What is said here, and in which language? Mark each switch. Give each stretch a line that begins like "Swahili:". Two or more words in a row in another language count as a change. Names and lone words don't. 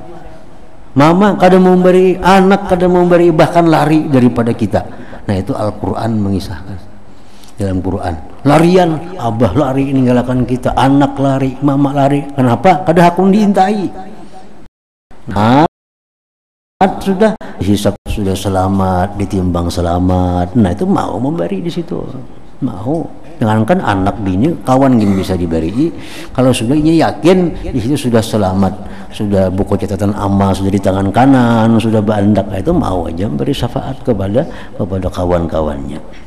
Banjar: Mama kadang memberi, anak kadang memberi, bahkan lari daripada kita. Nah itu Al-Quran mengisahkan. Dalam Quran larian, abah lari meninggalkan kita, anak lari, mama lari, kenapa? Kada hakun diintai. Nah sudah, hisab sudah selamat, ditimbang selamat. Nah itu mau memberi di situ, mau. Jangankan anak bini, kawan gini bisa diberi. Kalau sudah ini yakin di situ sudah selamat, sudah buku catatan amal sudah di tangan kanan, sudah berandak, itu mau aja beri syafaat kepada kawan-kawannya.